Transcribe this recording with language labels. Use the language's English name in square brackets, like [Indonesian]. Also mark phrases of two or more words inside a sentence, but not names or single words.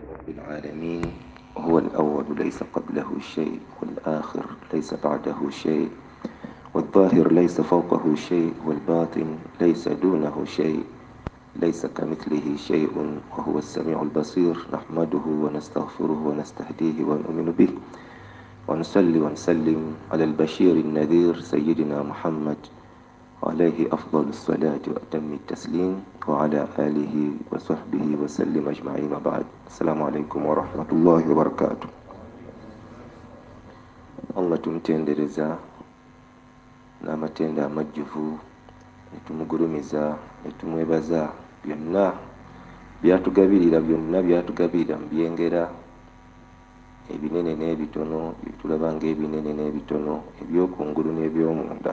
[Arabic] العالمين هو الأول ليس قبله شيء والآخر ليس بعده شيء والظاهر ليس فوقه شيء والباطن ليس دونه شيء ليس كمثله شيء وهو السميع البصير نحمده ونستغفره ونستهديه ونؤمن به ونصلي ونسلم على البشير النذير سيدنا محمد عليه أفضل الصلاة وأتم التسليم وعلى آله وصحبه وسلم أجمعين وبعد. السلام عليكم ورحمة الله وبركاته. [Ganda] Allah tumtendereza n'amatenda amajjuvu netumugurumiza netumwebaza byonna byatugabirira mu byengera ebinene n'ebitono byetulaba ng'ebinene n'ebitono ebyokungulu n'ebyomunda.